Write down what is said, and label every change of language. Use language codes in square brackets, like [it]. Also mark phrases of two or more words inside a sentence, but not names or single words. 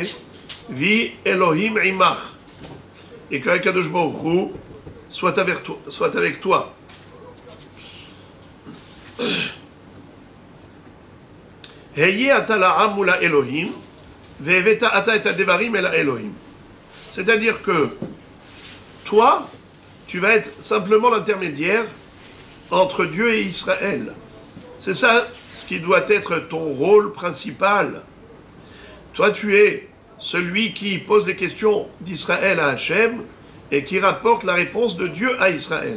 [he] ויהי אלהים עמך. [fr] Et que [he] הקדוש ברוך הוא [fr] soit avec toi. [he] היה אתה לעם מול אלהים, והבאת אתה את הדברים אל אלהים. [fr] C'est-à-dire que toi, tu vas être simplement l'intermédiaire entre Dieu et Israël. C'est ça ce qui doit être ton rôle principal. Toi, tu es celui qui pose les questions d'Israël à Hachem et qui rapporte la réponse de Dieu à Israël.